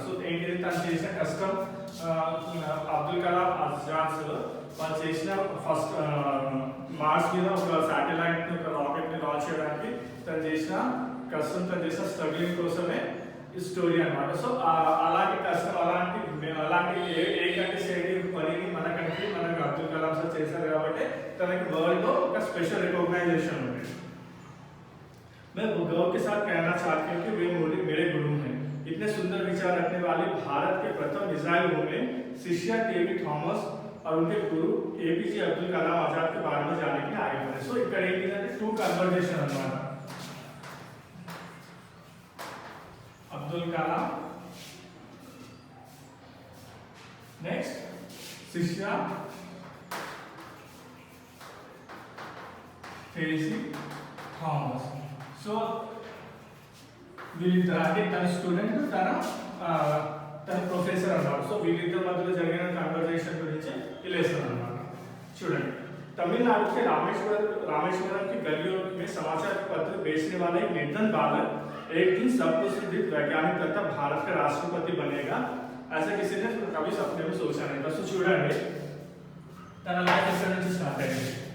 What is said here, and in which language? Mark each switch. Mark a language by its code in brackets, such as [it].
[te] So ఏంటిది, తను చేసిన కష్టం, అబ్దుల్ కలాం ఆజాద్ వాళ్ళు చేసిన ఫస్ట్ మార్స్ మీద ఒక శాటిలైట్ ని, ఒక రాకెట్ ని లాంచ్ చేయడానికి తను చేసిన కష్టం, తను చేసిన స్ట్రగ్లింగ్ కోసమే ఈ స్టోరీ అన్నమాట. సో అలాంటి కష్టం, అలాంటి ఏ కంట్రీ చేయని పనిని మన కంట్రీ మనకు అబ్దుల్ కలాం సార్ చేశారు కాబట్టి తనకి వరల్డ్ లో ఒక స్పెషల్ రికగ్నైజేషన్ ఉంది. [hi] मैं गौरव के साथ कहना चाहती हूँ कि वे मेरे गुरु हैं. इतने सुंदर विचार रखने वाले भारत के प्रथम मिसाइल वुमेन शिष्या टेबी थॉमस और उनके गुरु एपीजे अब्दुल कलाम आजाद के बारे में जानने के लिए आए हुए हैं. [te] सो ఇక్కడ ఏంటంటే టూ కన్వర్జేషన్ అన్నమాట. [hi] अब्दुल कलाम, नेक्स्ट शिष्या टेबी थॉमस. [te] సో వీళ్ళిద్దరు అంటే తన స్టూడెంట్, తన ప్రొఫెసర్ అన్నమాట. సో వీళ్ళిద్దరి మధ్యలో జరిగిన కన్వర్జేషన్ గురించి తెలియస్తుంది అన్నమాట. [hi] చూడండి, तमिलनाडु के रामेश्वरम की गलियों में समाचार पत्र बेचने वाला एक निर्धन बालक एक दिन सबको सुदृढ़ वैज्ञानिक तथा भारत का राष्ट्रपति बनेगा, ऐसा किसी ने कभी सपने में सोचा नहीं था. [te] సో చూడండి, తన లైఫ్ ఎక్కడ నుంచి స్టార్ట్ అయింది.